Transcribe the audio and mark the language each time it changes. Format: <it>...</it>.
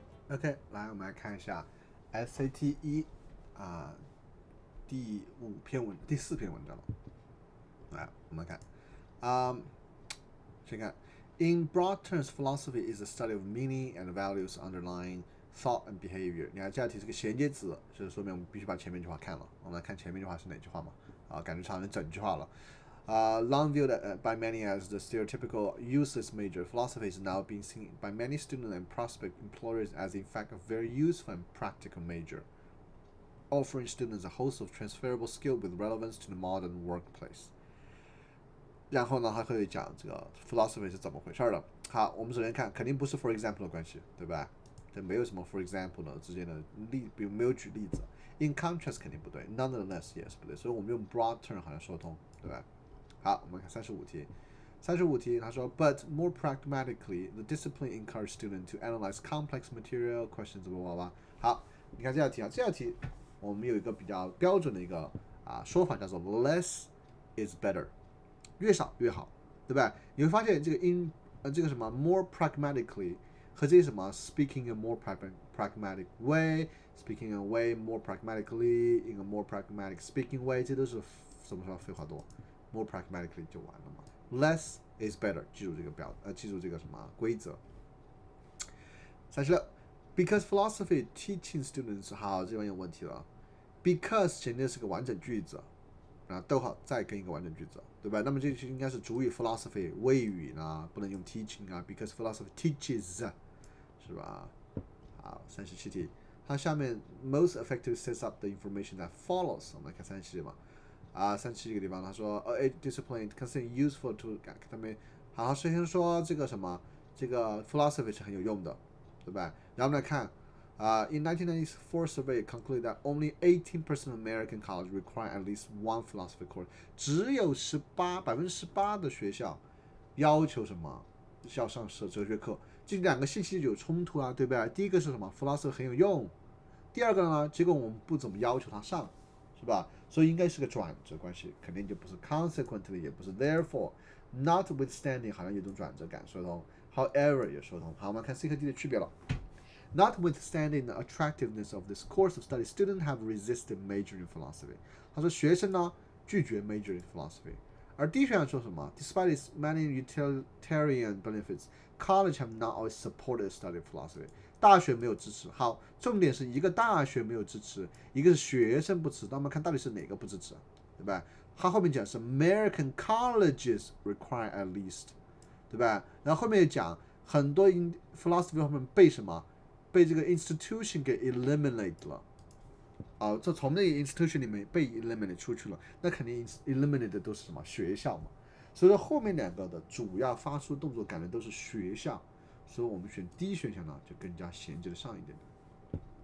<zh>OK，来我们来看一下 SAT 一第四篇文章了。来，我们看先看</zh> <en>In broad terms, philosophy is the study of meaning and values underlying thought and behavior。</en> <zh>你看这道题是个衔接词，就是说明我们必须把前面一句话看了。我们来看前面一句话是哪句话嘛？感觉差点整句话了。</zh> <en>Long viewed by many as the stereotypical useless major, philosophy is now being seen by many students and prospective employers as in fact a very useful and practical major, offering students a host of transferable skills with relevance to the modern workplace.</en> <zh>然后呢，还会讲这个 philosophy 是怎么回事的。好，我们首先看，肯定不是 for example 的关系，对吧？这没有什么 for example 的之间的比如没有举例子。 In contrast 肯定不对 ，nonetheless 也是不对，所以我们用 broad term 好像说通，对吧？好，我们看35题。35题，他说</zh> <en>，But more pragmatically, the discipline encourages students to analyze complex material questions，blah blah blah。</en> <zh>好，你看这道题啊，这道题我们有一个比较标准的一个说法，叫做 less is better， 越少越好，对吧？你会发现这个这个什么</zh> <en>more pragmatically 和这些什么 speaking a more pragmatic way。Speaking a way more pragmatically in a more pragmatic speaking way，</en> <zh>这都是什么废话多</zh> <en>？More pragmatically</en> <zh>就完了嘛。</zh> <en>Less is better，</en> <zh>记住这个记住这个什么规则。 36 ，</zh> <en>Because philosophy teaching students，</en> <zh>好，这地方有问题了。 Because 前面是个完整句子，逗号再跟一个完整句子，对吧？那么这句应该是主语 philosophy 谓语呢，不能用 teaching 啊。</zh> <en>Because philosophy teaches，</en> <zh>是吧？好，37题。它下面</zh> <en>most effective sets up the information that follows。</en> <zh>我们来看37题嘛。 37这个地方他说，</zh> <en>a discipline considered useful to</en> <zh>他们好，首先说这个什么，这个 philosophy 是很有用的，对吧？然后我们来看</zh> <en>in 1994 survey concluded that only 18% of American colleges require at least one philosophy course。</en> <zh>只有18%的学校要求什么？要上哲学课。这两个信息有冲突啊，对不对？第一个是什么 ？philosophy 很有用。第二个呢，结果我们不怎么要求他上，是吧？所以应该是个转折关系，肯定就不是 consequently， 也不是 therefore。Notwithstanding 好像有种转折感，说通。 However 也说通。好，我们看 C 和 D 的区别了。</zh> <en>Notwithstanding the attractiveness of this course of study, students have resisted majoring in philosophy。</en> <zh>他说学生呢拒绝</zh> <en>majoring in philosophy。</en> <zh>而 D 选项说什么</zh> <en>？Despite its many utilitarian benefits, college have not always supported the study of philosophy。</en> <zh>大学没有支持。好，重点是一个大学没有支持，一个是学生不支持。那我们看到底是哪个不支持，对吧？他后面讲是</zh> <en>American colleges require at least，</en> <zh>对吧？然后后面讲很多 philosophy 后面被什么？被这个 institution 给 eliminate 了。这从那个 institution 里面被 eliminate 出去了，那肯定 eliminate 的都是什么学校嘛？所以说后面两个的主要发出动作感觉都是学校，所以我们选 D 选项呢就更加衔接的上一点点。</zh>